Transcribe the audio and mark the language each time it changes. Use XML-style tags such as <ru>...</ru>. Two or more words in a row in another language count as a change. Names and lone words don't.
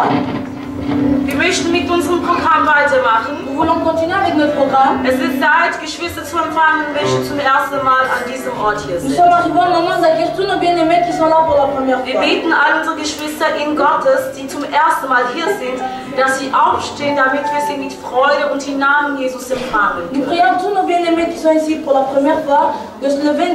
<de>Wir möchten mit unserem Programm weitermachen.</de> <fr>Nous voulons continuer avec notre programme.</fr> <de>Es ist Zeit, Geschwister zu empfangen, welche zum ersten Mal an diesem Ort hier</de> <fr>Nous</fr> <de>sind.</de> <fr>sommes arrivés au moment d'accueillir tous nos bien-aimés qui sont là pour la première</fr> <de>Wir</de> <fr>fois.</fr> <de>beten all unsere Geschwister in Gottes, die zum ersten Mal hier sind, dass sie aufstehen, damit wir sie mit Freude und im Namen Jesus empfangen</de> <fr>Nous</fr> <de>können.</de> <fr>prions tous nos bien-aimés qui sont ici pour la première fois de se lever.</fr>